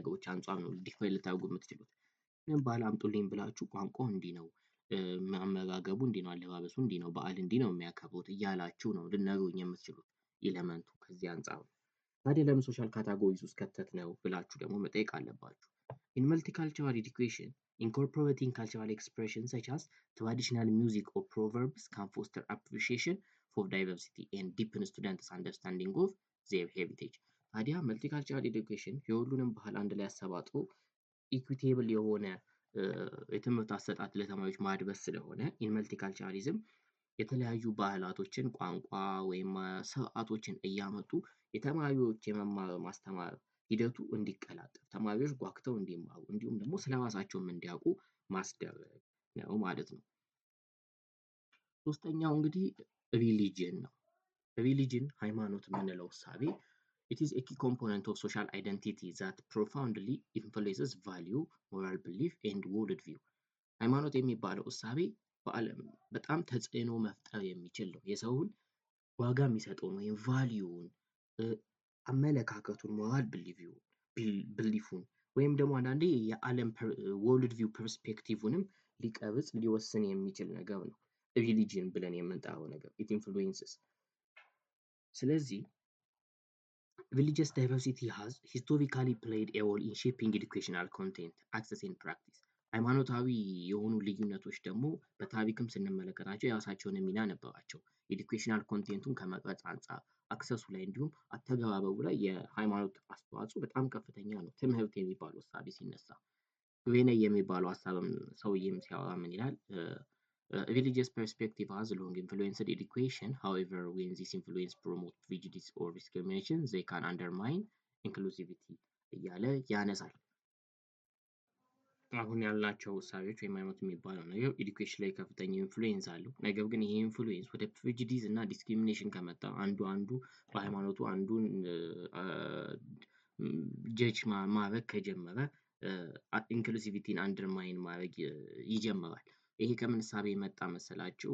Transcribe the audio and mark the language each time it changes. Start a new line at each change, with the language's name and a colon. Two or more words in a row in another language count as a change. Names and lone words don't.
Amharic: ነገሮች አንጻር ነው ዲፋይን ልታደርጉ የምትችሉት። ይህን ባህል አምጡልኝ ብላችሁ ቋንቋው እንዲህ ነው፣ አመጋገቡ እንዲህ ነው፣ አለባበሱ እንዲህ ነው፣ በዓል እንዲህ ነው የሚያከብሩት እያላችሁ ነው ልትነግሩኝ የምትችሉት ኤሌመንቱ ከዚህ አንጻር ነው። ታዲያ ለምን
English: social categories
Amharic: ውስጥ ከተት ነው ብላችሁ ደግሞ መጠየቅ አለባችሁ።
English: in multicultural education incorporating cultural expressions such as traditional music or proverbs can foster appreciation for diversity and deepen students' understanding of their heritage.
Amharic: ታዲያ
English: multicultural education
Amharic: የሁሉንም ባህል አንድ ላይ አሰባጥሮ ኢኩዊቴብል የሆነ የትምህርት አሰጣጥ ለተማሪዎች ማድበስ ስለሆነ
English: in multiculturalism
Amharic: የተለያዩ ባህላቶችን፣ ቋንቋ ወይም ስርዓቶችን እያመጡ የተማሪዎች የመማር ማስተማር ሂደቱ እንዲቀላጠፍ ተማሪዎች ጓግተው እንዲማሩ እንዲሁም ደግሞ ስለራሳቸውም እንዲያውቁ ማስደረግ ነው ማለት ነው። ሶስተኛው እንግዲህ ሪሊጅን ነው። ሪሊጅን ሃይማኖት የምንለው እሳቤ
English: it is a key component of social identity that profoundly influences value, moral belief and world view።
Amharic: ሃይማኖት የሚባለው እሳቤ በዓለም በጣም ተጽዕኖ መፍጠር የሚችል ነው። የሰውን ዋጋ የሚሰጠውን ወይም ቫሊዩውን አመለካከቱን ሞራል ብሊፉን ወይም ደግሞ አንዳንዴ የዓለም ወርልድ ቪው ፐርስፔክቲቭንም ሊቀርጽ ሊወስን የሚችል ነገር ነው ሪሊጅን ብለን የምንጠራው ነገር
English: it influences።
Amharic: ስለዚህ religious
English: diversity has historically played a role in shaping educational content, access and practice።
Amharic: ሃይማኖታዊ የሆኑ ልዩነቶች ደግሞ በታሪክም ስንመለከታቸው የራሳቸውን ሚና ነበራቸው። ኤዱኬሽናል ኮንቴንቱን ከመቅረጽ አንጻር አክሰሱ ላይ እንዲሁም አተገባበሩ ላይ የሃይማኖት አስተዋጽኦ በጣም ከፍተኛ ነው። ትምህርት የሚባለው እሳቤ ሲነሳ ግዌነይ የሚባለው ሀሳብም ሰውዬም ሲያወራ ምን ይላል?
English: religious perspective has long influenced education. However, when this influence promotes prejudice or discrimination, they can undermine inclusivity
Amharic: እያለ ያነሳል። አሁን ያልናቸው እሳቤዎች ወይም ሃይማኖት የሚባለው ነገር ኤዱኬሽን ላይ ከፍተኛ ኢንፍሉዌንስ አለው። ነገር ግን ይሄ ኢንፍሉዌንስ ወደ ፕሬጁዲስ እና ዲስክሪሚኔሽን ከመጣ አንዱ በሃይማኖቱ አንዱን ጀጅ ማድረግ ከጀመረ ኢንክሉሲቪቲን አንደርማይን ማድረግ ይጀምራል። ይሄ ከምን እሳቤ የመጣ መሰላችሁ?